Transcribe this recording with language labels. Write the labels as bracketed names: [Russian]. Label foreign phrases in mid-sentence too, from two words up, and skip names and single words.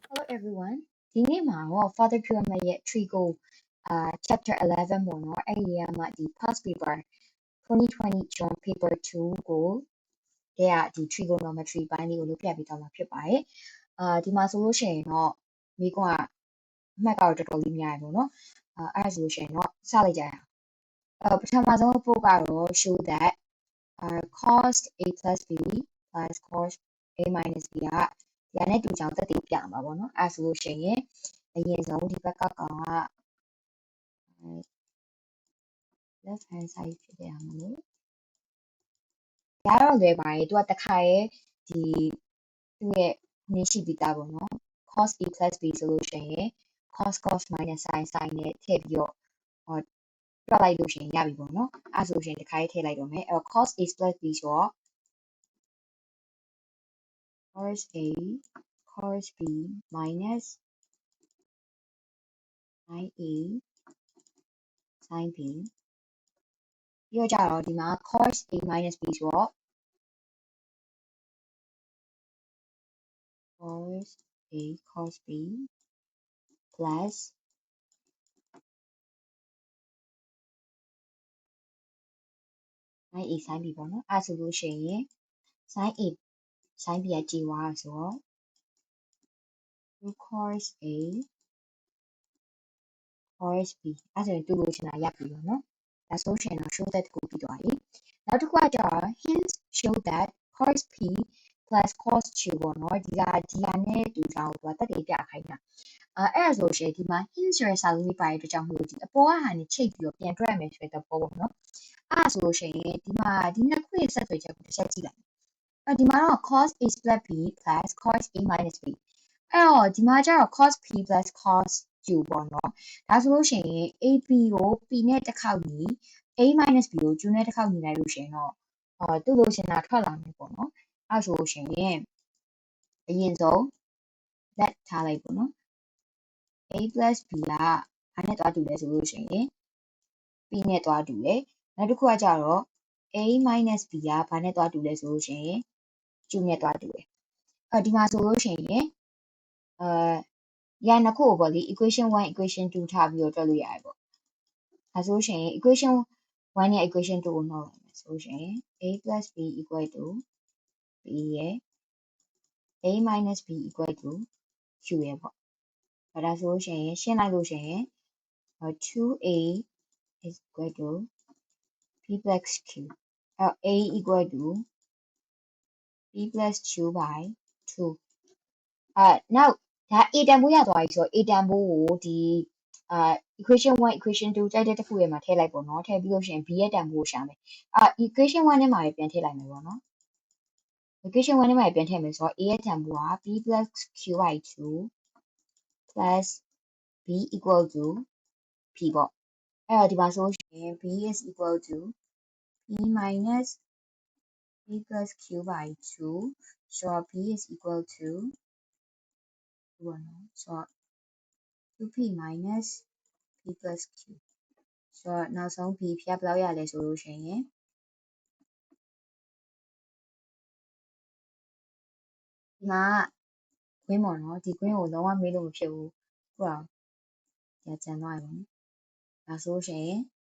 [Burmese] everyone ဒီနေ့မှာတော့ Father Pyramid ရဲ့ [English] Trigo chapter 11 [Burmese] ပေါ့နော်အဲ့ဒီမှာဒီ [English] past paper 2020 John paper 2 [Burmese] ကိုဒီ trigonometry ပိုင်းလေးကိုလုပ်ပြပေးသွားမှာဖြစ်ပါတယ်ဒီမှာဆိုလို့ရှိရင်တော့မိကွန်းကအမှတ်ကတော့တော်တော်လေးများရပေါ့နော်အဲ့ဒါဆိုလို့ရှိရင်တော့စလိုက်ကြရအောင်ပထမဆုံးအဖို့ကတော့ [English] show that cos a plus b plus cos a minus b [Burmese] ကဒီနဲ့တူကြောင်တက်တည်ပြမှာပေါ့နော်အဲ့ဆိုလို့ရှိရင်အရင်ဆုံးဒီဘက်ကကောင်က [English] left hand side [Burmese] ဖြစ်ရမှာလို့ဒါတော့လွယ်ပါတယ်သူကတခါရဲ့ဒီသူ့ရဲ့နေရှိပြီးသားပေါ့နော် [English] cos a plus b [Burmese] ဆိုလို့ရှိရင် [English] cos minus sin [Burmese] နဲ့ထည့်ပြီးတော့တွက်လိုက်လို့ရှိရင်ရပြီပေါ့နော်အဲ့ဆိုရင်တခါရေးထည့်လိုက်တော့မယ်အဲ့တော့ [English] cos a plus b [Burmese] ဆိုတော့ [English] cos a cos b minus sin a sin b [Burmese] ပြီးတော့ကြတော့ဒီမှာ [English] cos a minus b [Burmese] ဆိုတော့ [English] cos a cos b plus sin a sin b [Burmese] ပေါ့နော်အဲ့ဆိုလို့ရှိရင် [English] sin a sin b [Burmese] ကကြည်သွားဆိုတော့ [English] 2 cos a cos b [Burmese] အဲ့ဆိုရင်တူလို့ချင်တာရပြီပေါ့နော်ဒါဆိုရှင်တော့ [English] show that [Burmese] ကိုပြီးသွားပြီနောက်တစ်ခုကကျတော့ [English] hence show that cos p plus cos q [Burmese] ပေါ့နော်ဒီကနဲ့တူကြောင်းကိုတက်တည်ပြခိုင်းတာအဲ့ဒါဆိုရှင်ဒီမှာ hence ဆိုတဲ့ စာလုံးလေးပါတဲ့အတွက်ကြောင့်မလို့ဒီအပေါ်ကဟာနေချိတ်ပြီးတော့ပြန်တွက်ရမယ်ဆိုတဲ့ပေါ်ပေါ့နော်အဲ့ဒါဆိုလို့ရှိရင်ဒီမှာဒီနှစ်ခုရဲ့ဆက်သွယ်ချက်ကိုတစ်ချက်ကြည့်လိုက်ဒီမှာတော့ [English] cos a plus b plus cos a minus b [Burmese] အဲ့တော့ဒီမှာကျတော့ [English] cos p plus cos q [Burmese] ပေါ့နော်ဒါဆိုလို့ရှိရင် ab ကို p နဲ့တစ်ခေါက်ညီ [English] a minus [Burmese] b ကို q နဲ့တစ်ခေါက်ညီလိုက်လို့ရှိရင်တော့တူလို့ရှင်တာထွက်လာမယ်ပေါ့နော်အဲ့ဆိုလို့ရှိရင်အရင်ဆုံး let ထားလိုက်ပေါ့နော် [English] a plus b [Burmese] ကဘာနဲ့တွားတူလဲဆိုလို့ရှိရင် p နဲ့တွားတူတယ်နောက်တစ်ခုကကျတော့ [English] a minus b [Burmese] ကဘာနဲ့ တွားတူလဲဆိုလို့ရှိရင် q နဲ့တွားတူတယ်ဒီမှာဆိုလို့ရှိရင်ရနှစ်ခုကိုပေါ့လေ [English] equation 1 equation 2 [Burmese] ထားပြီးတော့တွက်လို့ရတယ်ပေါ့ဒါဆိုရှင် [English] equation 1 [Burmese] နဲ့ [English] equation 2 [Burmese] ကိုနှောက်လိုက်မယ် ဆိုရှင် [English] a plus b equal to b [Burmese] ရဲ့ [English] a minus b equal to q [Burmese] ရဲ့ပေါ့ဒါဆိုရှင်ရှင်းလိုက်လို့ရှင် [English] 2a is equal to p plus q a equal to p plus q by 2 [Burmese] နောက်ဒါ a တန်ဖိုးရသွားပြီဆိုတော့ a တန်ဖိုးကိုဒီequation [English] 1 equation 2 [Burmese] ကြိုက်တဲ့တစ်ခုရဲ့မှာထည့်လိုက်ပေါ့နော်ထည့်ပြီးလို့ရှိရင် b ရဲ့တန်ဖိုးကိုရှာမယ်equation 1ထဲမှာပဲပြန်ထည့်လိုက်မယ်ပေါ့နော် equation 1ထဲမှာပြန်ထည့်မယ်ဆိုတော့ a ရဲ့တန်ဖိုးက [English] p plus q by 2 plus b equal to p [Burmese] ပေါ့အဲ့တော့ဒီမှာဆိုရင် [English] b is equal to p minus p plus q by 2 so b is equal to 2p minus p plus q [Burmese] ဆိုတော့နောက်ဆုံး b ဖြတ်ဘယ်လောက်ရလဲဆိုလို့ရှိရင်ဒီမှာကွင်းပေါ့နော်ဒီကွင်းကိုလုံးဝမေးလို့မဖြစ်ဘူးဟုတ်အောင်ကြာကျန်သွားပြီဒါဆိုရှင်